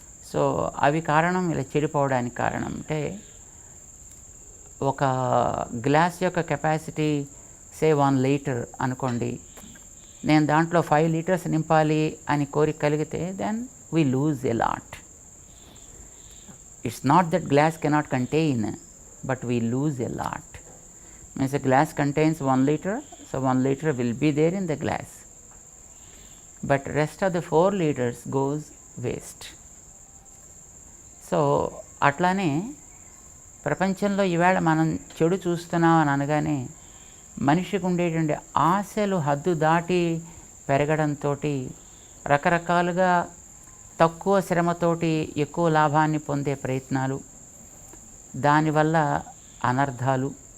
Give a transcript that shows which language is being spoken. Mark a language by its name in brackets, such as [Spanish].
[Telugu] So అవి కారణం ఇలా చెడిపోవడానికి కారణం. అంటే ఒక గ్లాస్ యొక్క కెపాసిటీ సే 1 లీటర్ అనుకోండి, నేను దాంట్లో 5 లీటర్స్ నింపాలి అని కోరిక కలిగితే [English] Then we lose a lot. It's not that glass cannot contain, but we lose a lot. Means a glass contains 1 liter, so 1 liter will be there in the glass, but rest of the 4 liters goes waste. [Telugu] So అట్లానే ప్రపంచంలో ఈవేళ మనం చెడు చూస్తున్నాం అని అనగానే మనిషికి ఉండేటువంటి ఆశలు హద్దు దాటి పెరగడంతో రకరకాలుగా తక్కువ శ్రమతోటి ఎక్కువ లాభాన్ని పొందే ప్రయత్నాలు, దానివల్ల అనర్థాలు.